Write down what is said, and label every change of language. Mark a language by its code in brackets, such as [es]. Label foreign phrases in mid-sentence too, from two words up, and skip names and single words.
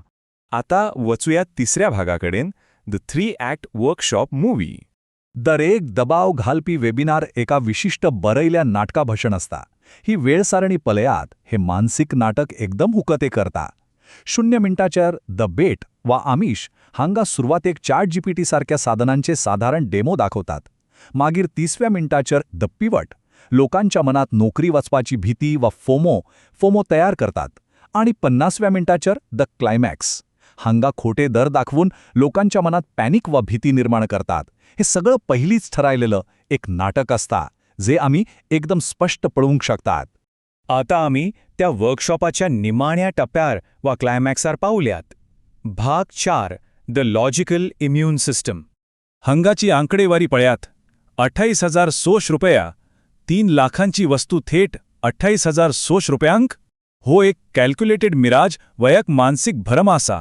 [kok] आता वचूया तिसऱ्या भागाकडेन, [en] the 3 act workshop movie. [kok] दरेक दबाव घालपी वेबिनार एका विशिष्ट बरयल्या नाटका भशण असता. ही वेळ सारणी पळयात, हे मानसिक नाटक एकदम हुकते करता. 0 मिनटाचेर [en] the bait [kok] वा आमिष हांगा सुरवातेक ChatGPT सारख्या साधनांचे साधारण डेमो दाखवतात. मागीर 30व्या मिनटाचेर [en] the pivot [kok] लोकांच्या मनात नोकरी वचपाची भीती वा फोमो तयार करतात. आणि 50व्या मिनटाचेर [en] the climax [kok] हांगा खोटे दर दाखवून लोकांच्या मनात पॅनिक वा भीती निर्माण करतात. हे सगळं पहिलीच ठरायलेलं एक नाटक असता, जे आम्ही एकदम स्पष्ट पळवूंक शकतात. आता आम्ही त्या वर्कशॉपाच्या निमाण्या टप्प्यार वा क्लायमॅक्सार पावल्यात. भाग 4, [en] the logical immune system. [kok] हंगाची आंकडेवारी पळयात. 28,000 रुपया, 3 लाखांची वस्तू थेट 28,000 रुपयांक. हो एक [en] calculated mirage [kok] व एक मानसिक भरम आसा.